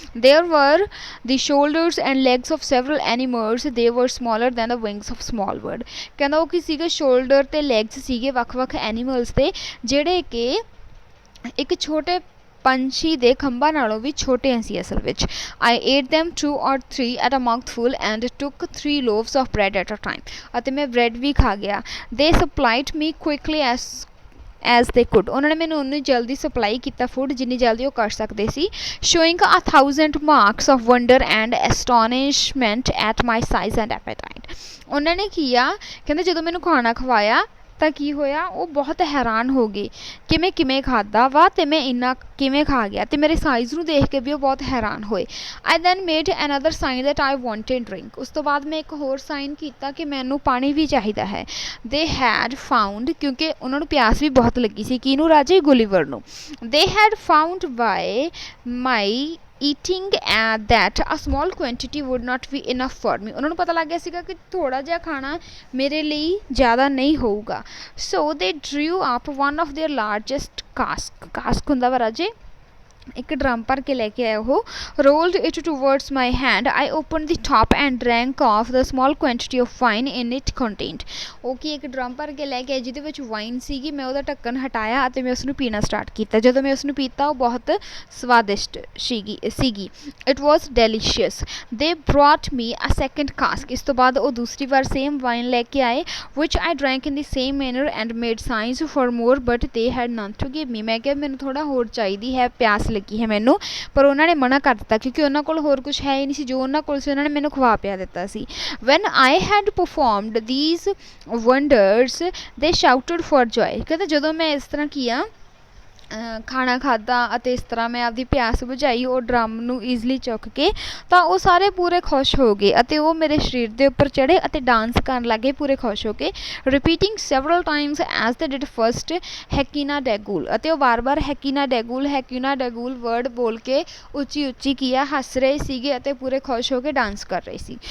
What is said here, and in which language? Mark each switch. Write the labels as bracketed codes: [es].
[en] There were the shoulders and legs of several animals, they were smaller than the wings of small bird, [pa] ਕਹਿੰਦਾ ਉਹ ਕੀ ਸੀਗੇ, shoulder ਤੇ legs ਸੀਗੇ ਵੱਖ-ਵੱਖ animals ਦੇ ਜਿਹੜੇ ਕਿ ਇੱਕ ਛੋਟੇ ਪੰਛੀ ਦੇ ਖੰਭਾਂ ਨਾਲੋਂ ਵੀ ਛੋਟੇ ਸੀ ਅਸਲ ਵਿੱਚ। [en] I ate them 2 or 3 at a mouthful and took 3 loaves of bread at a time, [pa] ਅਤੇ ਮੈਂ ਬ੍ਰੈਡ ਵੀ ਖਾ ਗਿਆ। [en] They supplied me quickly as they could, [pa] ਉਹਨਾਂ ਨੇ ਮੈਨੂੰ ਉਨੀ ਜਲਦੀ ਸਪਲਾਈ ਕੀਤਾ ਫੂਡ ਜਿੰਨੀ ਜਲਦੀ ਉਹ ਕਰ ਸਕਦੇ ਸੀ। [en] showing 1,000 marks of wonder and astonishment at my size and appetite, [pa] ਉਹਨਾਂ ਨੇ ਕੀਆ ਕਹਿੰਦੇ ਜਦੋਂ ਮੈਨੂੰ ਖਾਣਾ ਖਵਾਇਆ ਤਾਂ ਕੀ ਹੋਇਆ, ਉਹ ਬਹੁਤ ਹੈਰਾਨ ਹੋ ਗਏ ਕਿ ਮੈਂ ਕਿਵੇਂ ਖਾਧਾ ਵਾ ਅਤੇ ਮੈਂ ਇੰਨਾ ਕਿਵੇਂ ਖਾ ਗਿਆ, ਅਤੇ ਮੇਰੇ ਸਾਈਜ਼ ਨੂੰ ਦੇਖ ਕੇ ਵੀ ਉਹ ਬਹੁਤ ਹੈਰਾਨ ਹੋਏ। [en] I then made another sign that I wanted drink, [pa] ਉਸ ਤੋਂ ਬਾਅਦ ਮੈਂ ਇੱਕ ਹੋਰ ਸਾਈਨ ਕੀਤਾ ਕਿ ਮੈਨੂੰ ਪਾਣੀ ਵੀ ਚਾਹੀਦਾ ਹੈ। [en] They had found, [pa] ਕਿਉਂਕਿ ਉਹਨਾਂ ਨੂੰ ਪਿਆਸ ਵੀ ਬਹੁਤ ਲੱਗੀ ਸੀ, ਕਿਹਨੂੰ, ਰਾਜੇ ਗੁਲੀਵਰ ਨੂੰ। [en] They had found by my eating that a small quantity would not be enough for me, [pa] ਉਹਨਾਂ ਨੂੰ ਪਤਾ ਲੱਗ ਗਿਆ ਸੀਗਾ ਕਿ ਥੋੜਾ ਜਿਹਾ ਖਾਣਾ ਮੇਰੇ ਲਈ ਜ਼ਿਆਦਾ ਨਹੀਂ ਹੋਊਗਾ। [en] So they drew up one of their largest cask [pa] ਹੁੰਦਾ ਵਾ ਰਾਜੇ ਇੱਕ ਡਰਮ ਭਰ ਕੇ ਲੈ ਕੇ ਆਏ ਉਹ। [en] rolled it towards my hand, I opened the top and drank off the small quantity of wine in it contained, [pa] ਉਹ ਕੀ ਇੱਕ ਡਰਮ ਭਰ ਕੇ ਲੈ ਕੇ ਆਏ ਜਿਹਦੇ ਵਿੱਚ ਵਾਈਨ ਸੀਗੀ, ਮੈਂ ਉਹਦਾ ਢੱਕਣ ਹਟਾਇਆ ਅਤੇ ਮੈਂ ਉਸਨੂੰ ਪੀਣਾ ਸਟਾਰਟ ਕੀਤਾ। ਜਦੋਂ ਮੈਂ ਉਸਨੂੰ ਪੀਤਾ ਉਹ ਬਹੁਤ ਸਵਾਦਿਸ਼ਟ ਸੀਗੀ। [en] it was delicious। they brought me a second cask, [pa] ਇਸ ਤੋਂ ਬਾਅਦ ਉਹ ਦੂਸਰੀ ਵਾਰ ਸੇਮ ਵਾਈਨ ਲੈ ਕੇ ਆਏ [en] which I drank in the same manner and made signs for more but they had none to give me, [pa] ਮੈਂ ਕਿਹਾ ਮੈਨੂੰ ਥੋੜਾ ਹੋਰ ਚਾਹੀਦੀ ਹੈ, ਪਿਆਸ ਲੱਗੀ ਹੈ ਮੈਨੂੰ, ਪਰ ਉਹਨਾਂ ਨੇ ਮਨਾ ਕਰ ਦਿੱਤਾ ਕਿਉਂਕਿ ਉਹਨਾਂ ਕੋਲ ਹੋਰ ਕੁਝ ਹੈ ਹੀ ਨਹੀਂ ਸੀ, ਜੋ ਉਹਨਾਂ ਕੋਲ ਸੀ ਉਹਨਾਂ ਨੇ ਮੈਨੂੰ ਖਵਾ ਪਿਆ ਦਿੱਤਾ ਸੀ। [en] when I had performed these wonders they shouted for joy, [pa] ਕਹਿੰਦੇ ਜਦੋਂ ਮੈਂ ਇਸ ਤਰ੍ਹਾਂ ਕੀਆ ਖਾਣਾ ਖਾਧਾ ਅਤੇ ਇਸ ਤਰ੍ਹਾਂ ਮੈਂ ਆਪਦੀ ਪਿਆਸ ਬੁਝਾਈ ਉਹ ਡਰਮ ਨੂੰ ਈਜ਼ਲੀ ਚੁੱਕ ਕੇ, ਤਾਂ ਉਹ ਸਾਰੇ ਪੂਰੇ ਖੁਸ਼ ਹੋ ਗਏ ਅਤੇ ਉਹ ਮੇਰੇ ਸਰੀਰ ਦੇ ਉੱਪਰ ਚੜ੍ਹੇ ਅਤੇ ਡਾਂਸ ਕਰਨ ਲੱਗੇ ਪੂਰੇ ਖੁਸ਼ ਹੋ ਕੇ, [en] repeating several times as they did first [pa] ਹੈਕੀਨਾ ਡੈਗੂਲ, ਅਤੇ ਉਹ ਵਾਰ-ਵਾਰ ਹੈਕੀਨਾ ਡੈਗੂਲ ਵਰਡ ਬੋਲ ਕੇ ਉੱਚੀ ਉੱਚੀ ਕੀ ਆ ਹੱਸ ਰਹੇ ਸੀਗੇ ਅਤੇ ਪੂਰੇ ਖੁਸ਼ ਹੋ ਕੇ ਡਾਂਸ ਕਰ ਰਹੇ ਸੀ।